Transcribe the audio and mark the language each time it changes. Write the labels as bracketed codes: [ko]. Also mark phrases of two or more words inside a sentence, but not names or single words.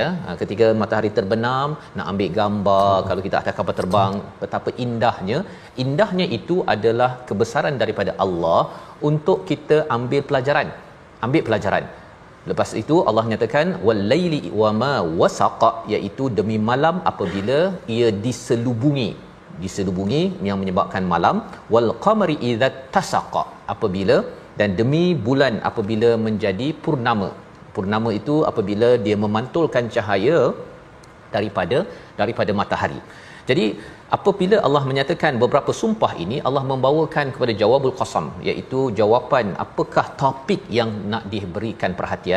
[ms] Ketika matahari terbenam nak ambil gambar, kalau kita ada kapal terbang, betapa indahnya itu adalah kebesaran daripada Allah untuk kita ambil pelajaran. Lepas itu Allah nyatakan [ar] والليل وما وسق, [ms] iaitu demi malam apabila ia diselubungi yang menyebabkan malam, [ar] والقمر إذا اتسق, [ms] apabila, dan demi bulan apabila menjadi purnama itu apabila dia memantulkan cahaya daripada matahari. Jadi apabila Allah menyatakan beberapa sumpah ini, Allah membawakan kepada [ar] جواب القسم, [ms] iaitu jawapan apakah topik yang nak diberikan perhatian.